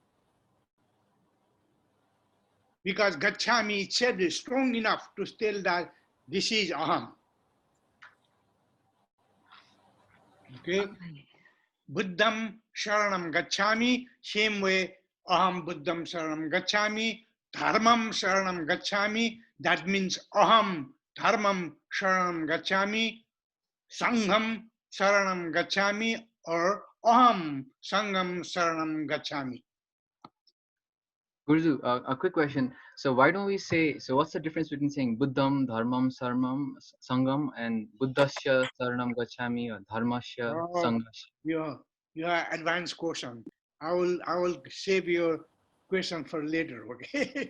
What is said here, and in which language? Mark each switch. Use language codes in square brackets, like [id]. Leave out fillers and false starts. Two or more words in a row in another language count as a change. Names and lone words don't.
[en] Because Gacchami itself is strong enough to tell that this is Aham. Okay? [sa] Buddham Sharanam Gacchami, [en] same way [sa] Aham Buddham Sharanam Gacchami, Dharmam Sharanam Gacchami, [en] that means [sa] Aham Dharmam Sharanam Gacchami, Sangham Sharanam Gacchami, or Aham Sangham Sharanam Gacchami. [en] Guruji, a quick question. So why don't we say, so what's the difference between saying [sa] Buddham, Dharmam, Sarmam, Sangam, [en] and [sa] Buddhasya Saranam Gacchami [en] or Dharmasya Oh, Sangasya? your advanced question. I will save your question for later, okay?